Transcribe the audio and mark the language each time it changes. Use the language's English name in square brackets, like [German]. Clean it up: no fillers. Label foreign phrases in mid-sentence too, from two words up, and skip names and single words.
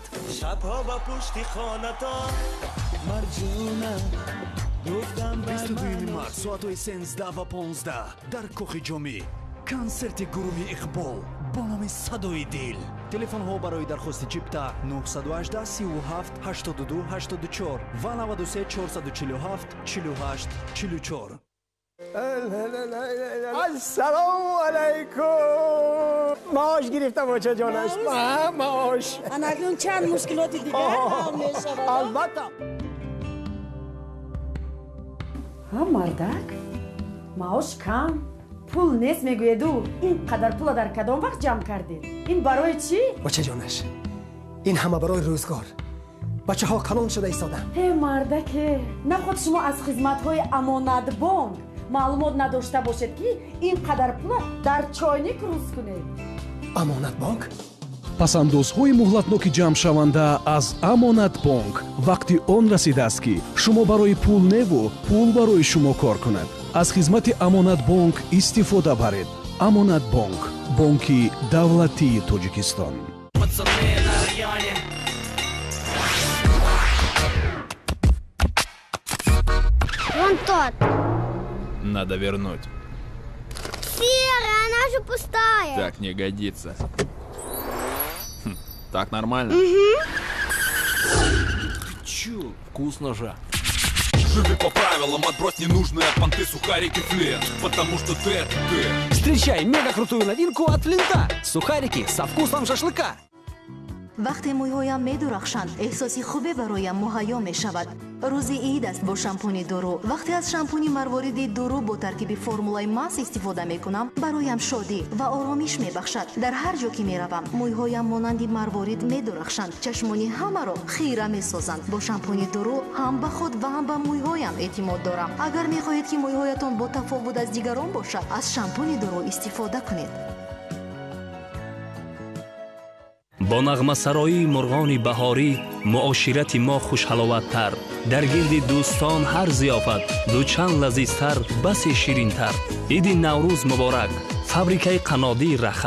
[Tajik] шабҳо ба пушти хонатон марҷуна гуфтам 22 март соатҳои 13 ва 15 дар кохи ҷомӣ консерти гурӯҳи иқбол бо номи садои дил. телефонҳо барои дархости чипта 918 37 82 84 ва 93 447 48 44. Ассалому алайкум. Маош гирифтам бачаҷонаш. Маош Акнун чанд мушкилоти дига ҳал мешавад. البته. мардак маош кам пул нест мегӯеду инқадар пула дар кадом вақт ҷамъ кардед? Ин барои чӣ? бачаҷонаш ин ҳама барои рӯзгор. бачаҳо калон шуда истоданд. мардаке наход шумо аз хизматҳои амонатбонк маълумот надошта бошед ки инқадар пула дар чойник рӯз кунед. амонатбонк? пасандозҳои муҳлатноки ҷамъшаванда аз амонатбонк вақти он расидааст ки шумо барои пулневу пул барои шумо кор кунад. аз хизмати амонатбонк истифода баред. амонатбонк бонки давлатии тоҷикистон. [Russian] Вон тот. Надо вернуть. Серая, она же пустая. Так не годится. Так нормально? Угу. Ты чё? Вкусно же. Живи по правилам, отбрось ненужные понты, сухарики, Флинт. Потому что ты — это ты. Встречай мега крутую новинку от Флинта. Сухарики со вкусом шашлыка. [Tajik] вақте мӯйҳоям медурахшанд эҳсоси хубе бароям муҳайё мешавад. рӯзи ид аст бо шампуни дуру. вақте аз шампуни марвориди дуру бо таркиби формулаи мас истифода мекунам бароям шодӣ ва оромиш мебахшад. дар ҳар ҷо ки меравам мӯйҳоям монанди марворид медурахшанд. чашмони ҳамаро хира месозанд. бо шампуни дуру ҳам ба худ ва ҳам ба мӯйҳоям эътимод дорам. агар мехоҳед ки мӯйҳоятон бо тафовут аз дигарон бошад аз шампуни дуру истифода кунед. Бо нағмасароии мурғони баҳорӣ муошарати мо хушҳаловаттар дар гирди дӯстон ҳар зиёфат дучанд лазизтар бас ширинтар. Иди Наврӯз муборак. Фабрикаи қаннодии Рахт.